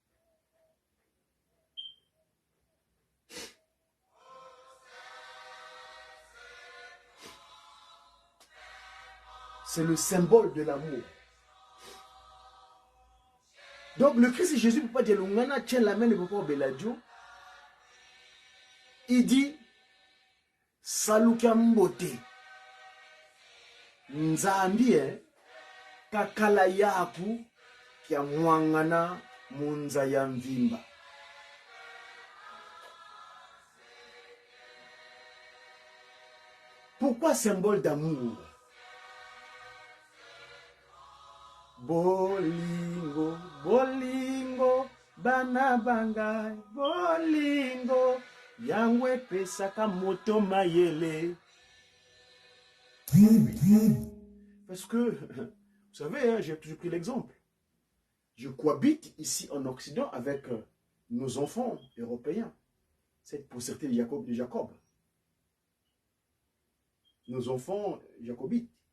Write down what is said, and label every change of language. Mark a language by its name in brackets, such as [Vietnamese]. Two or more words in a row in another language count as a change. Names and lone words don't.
[French] C'est le symbole de l'amour. Donc le Christ et Jésus, papa de Lungana, tient la main de papa Beladio. Il dit Salukambote. [Kongo] Nzambi kakala yaku kia mwangana munza ya mvimba. [French] Pourquoi symbole d'amour? [Lingala] Bolingo, bolingo, bana bangai, bolingo, yangwe pesaka moto mayele. [French] Parce que, vous savez, j'ai toujours pris l'exemple. Je cohabite ici en Occident avec nos enfants européens. Cette postérité de Jacob. Nos enfants jacobites.